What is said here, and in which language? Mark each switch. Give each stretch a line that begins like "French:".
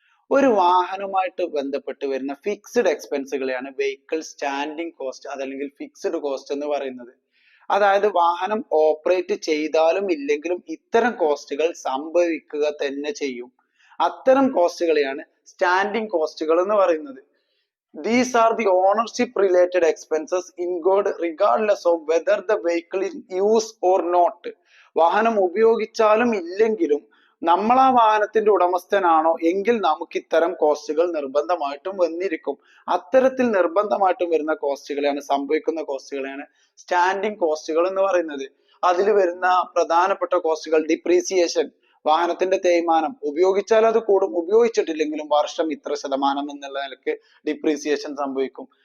Malayalam: ഒരു വാഹനവുമായിട്ട് ബന്ധപ്പെട്ട് വരുന്ന ഫിക്സ്ഡ് എക്സ്പെൻസുകളെയാണ് വെഹിക്കിൾ സ്റ്റാൻഡിങ് കോസ്റ്റ് അതല്ലെങ്കിൽ ഫിക്സ്ഡ് കോസ്റ്റ് എന്ന് പറയുന്നത്. അതായത് വാഹനം ഓപ്പറേറ്റ് ചെയ്താലും ഇല്ലെങ്കിലും ഇത്തരം കോസ്റ്റുകൾ സംഭവിക്കുക തന്നെ ചെയ്യും. അത്തരം കോസ്റ്റുകളെയാണ് സ്റ്റാൻഡിങ് കോസ്റ്റുകൾ എന്ന് പറയുന്നത്.
English: These are the ownership related expenses incurred regardless of whether the vehicle is used or not.
Malayalam: വാഹനം ഉപയോഗിച്ചാലും ഇല്ലെങ്കിലും നമ്മൾ ആ വാഹനത്തിന്റെ ഉടമസ്ഥനാണോ എങ്കിൽ നമുക്ക് ഇത്തരം കോസ്റ്റുകൾ നിർബന്ധമായിട്ടും വന്നിരിക്കും. അത്തരത്തിൽ നിർബന്ധമായിട്ടും വരുന്ന കോസ്റ്റുകളെയാണ്, സംഭവിക്കുന്ന കോസ്റ്റുകളെയാണ് സ്റ്റാൻഡിങ് കോസ്റ്റുകൾ എന്ന് പറയുന്നത്. അതിൽ വരുന്ന പ്രധാനപ്പെട്ട കോസ്റ്റുകൾ ഡിപ്രീസിയേഷൻ, വാഹനത്തിന്റെ തേയ്മാനം, ഉപയോഗിച്ചാൽ അത് കൂടും, ഉപയോഗിച്ചിട്ടില്ലെങ്കിലും വർഷം ഇത്ര ശതമാനം എന്നുള്ള നിലക്ക് ഡിപ്രീസിയേഷൻ സംഭവിക്കും.